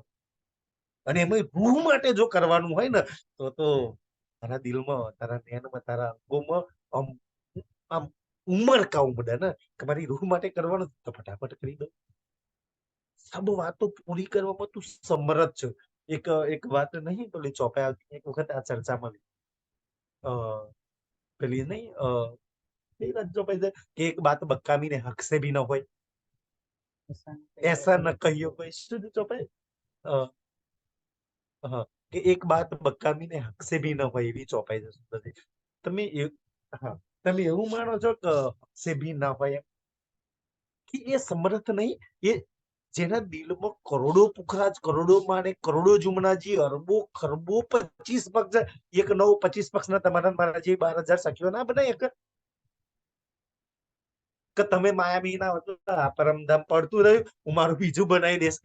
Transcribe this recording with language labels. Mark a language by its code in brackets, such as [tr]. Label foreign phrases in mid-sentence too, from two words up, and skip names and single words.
[gu] અને એમાં રૂહ માટે જો કરવાનું હોય ને તો તારા દિલમાં, તારા નયનમાં, તારા અંગોમાં આમ આમ ઉમળકા ઉમડે ને કે મારી રૂહ માટે કરવાનું તો ફટાફટ કરી દો. સબ વાતો પૂરી કરવામાં તું સમરથ છો. એક વાત નહીં પેલી ચોપે આવતી એક વખત આ ચર્ચામાં પેલી નહીં ચોપાઈ છે કે [hi] एक बात बक्कामी ने हक से भी न होय, ऐसा न कहियो कोई. [gu] શું ચોપાઈ? હા, કે [hi] एक बात बक्कामी ने हक से भी न होय, [gu] એવી ચોપાઈ છે સુંદરજી. તમે હા, તમે એવું માનો છો કે [hi] हक से भी ना होय [gu] કે એ સમર્થ નહીં, એ જેના દિલમાં કરોડો પુખરાજ, કરોડો માને, કરોડો જુમનાજી, અરબો ખરબો 25 પક્ષ, એક નવ 25 પક્ષના તમારા મારા જે 12,000 સખીઓ ના બનાય કે તમે માયાવી ના હતો, પરમધામ પડતું રહ્યું, હું મારું બીજું બનાવી દઈશ.